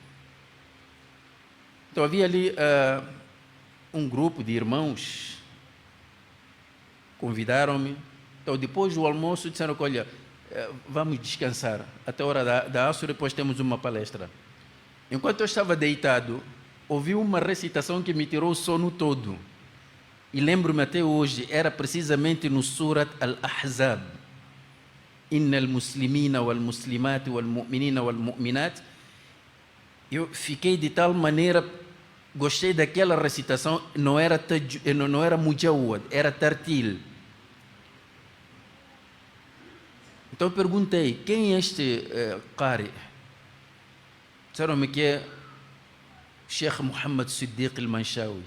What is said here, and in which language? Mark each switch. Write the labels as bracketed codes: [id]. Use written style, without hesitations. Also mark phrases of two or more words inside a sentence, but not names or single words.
[pt] Então havia ali um grupo de irmãos, convidaram-me. Então depois do almoço disseram que, olha, vamos descansar, até a hora da Asr, depois temos uma palestra. Enquanto eu estava deitado, ouvi uma recitação que me tirou o sono todo. E lembro-me até hoje, era precisamente no Surat Al-Ahzab. [ar] إن المسلمين والمسلمات والمؤمنين والمؤمنات. [pt] Eu fiquei de tal maneira, gostei daquela recitação, não era mujawad, era tartil. Então eu perguntei, quem é este Qari? Disseram-me que é Sheikh Muhammad Siddiq al-Manshawi.